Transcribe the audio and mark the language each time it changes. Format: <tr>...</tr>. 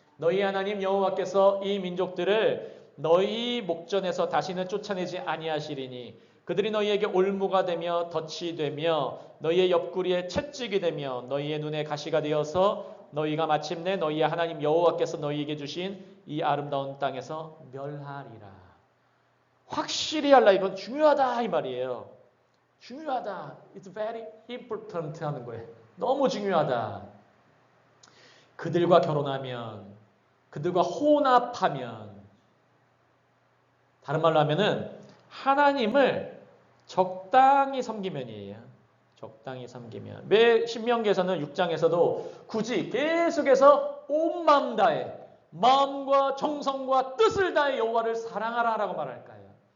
<ko>너희 하나님 여호와께서 이 민족들을 너희 목전에서 다시는 쫓아내지 아니하시리니 그들이 너희에게 올무가 되며 덫이 되며 너희의 옆구리에 채찍이 되며 너희의 눈에 가시가 되어서 너희가 마침내 너희의 하나님 여호와께서 너희에게 주신 이 아름다운 땅에서 멸하리라. 확실히 알라. 이건 중요하다 이 말이에요. 중요하다.</ko> <en>It's very important</en> <ko>하는 거예요. 너무 중요하다. 그들과 결혼하면, 그들과 혼합하면, 다른 말로 하면은 하나님을 적당히 섬기면이에요. 적당히 섬기면. 매 신명기에서는 6장에서도 굳이 계속해서 온 마음 다해, 마음과 정성과 뜻을 다해 여호와를 사랑하라라고 말할까요?</ko>